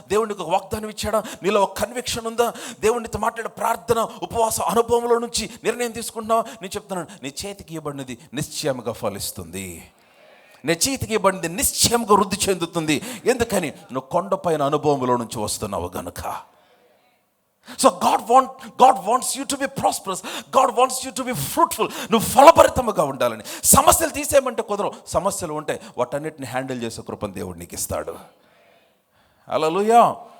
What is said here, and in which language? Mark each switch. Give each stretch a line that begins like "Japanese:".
Telugu: దేవుడు నీకు ఒక వాగ్దానం ఇచ్చాడా? నీలో ఒక కన్విక్షన్ ఉందా? దేవుడితో మాట్లాడే ప్రార్థన ఉపవాస అనుభవంలో నుంచి నిర్ణయం తీసుకుంటున్నావా? నేను చెప్తున్నాను, నీ చేతికి ఇవ్వబడినది నిశ్చయంగా ఫలిస్తుంది. నీ చేతికి ఇవ్వబడింది నిశ్చయంగా వృద్ధి చెందుతుంది. ఎందుకని? నువ్వు కొండపైన అనుభవంలో నుంచి వస్తున్నావు గనుక.
English: So God wants you to be prosperous. God wants you to be fruitful.
Telugu: నువ్వు ఫలభరితముగా ఉండాలని. సమస్యలు తీసేయమంటే కుదరవు. సమస్యలు ఉంటే వాటన్నిటిని హ్యాండిల్ చేసే కృపను దేవుడు నీకు ఇస్తాడు. హల్లెలూయా.